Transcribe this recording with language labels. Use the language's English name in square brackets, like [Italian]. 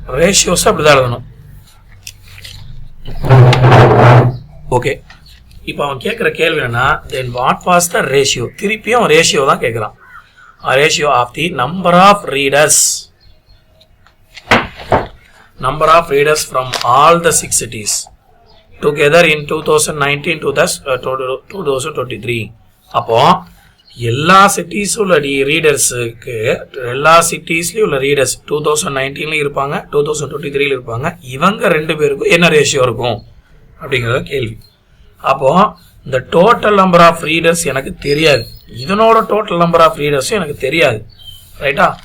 [Tamil] Ratios அப்படி தான் எழுதணும். ஓகே, இப்போ அவன் கேட்குற கேள்வி என்னன்னா, [English] Then what was the ratio? [Tamil] திருப்பியும் ரேஷியோ தான் கேட்குறான். [English] Ratio of the number of readers, number of readers from all the 6 cities together in 2019 to 2023. [Tamil] அப்போ எல்லா சிட்டிஸ் உள்ள ரீடர்ஸுக்கு, எல்லா சிட்டிஸ்லயும் உள்ள ரீடர்ஸ் 2019ல இருப்பாங்க, 2023ல இருப்பாங்க. இவங்க 2 பேருக்கும் என்ன ரேஷியோ இருக்கும் அப்படிங்கிறத கேள்வி. அப்போ இந்த டோட்டல் நம்பர் ஆஃப் ரீடர்ஸ் எனக்கு தெரியாது, இதனோட டோட்டல் நம்பர் ஆஃப் ரீடர்ஸும் எனக்கு தெரியாது, ரைட்டா?